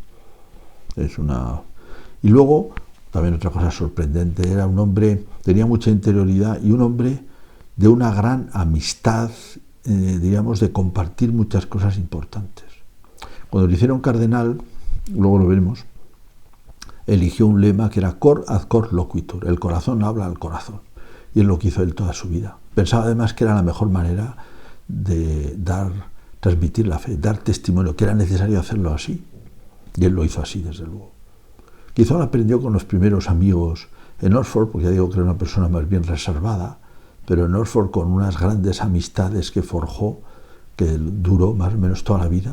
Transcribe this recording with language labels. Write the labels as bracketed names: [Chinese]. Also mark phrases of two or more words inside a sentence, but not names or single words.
[Spanish] Y luego, también otra cosa sorprendente, era un hombre, tenía mucha interioridad y un hombre de una gran amistad, diríamos, de compartir muchas cosas importantes. Cuando le hicieron cardenal, luego lo veremos, eligió un lema que era [Latin] cor ad cor loquitur, [Spanish] el corazón habla al corazón, y es lo que hizo él toda su vida. Pensaba además que era la mejor manera de transmitir la fe, dar testimonio, que era necesario hacerlo así, y él lo hizo así, desde luego. Quizá lo aprendió con los primeros amigos en Oxford, porque ya digo que era una persona más bien reservada, pero en Oxford con unas grandes amistades que forjó, que duró más o menos toda la vida.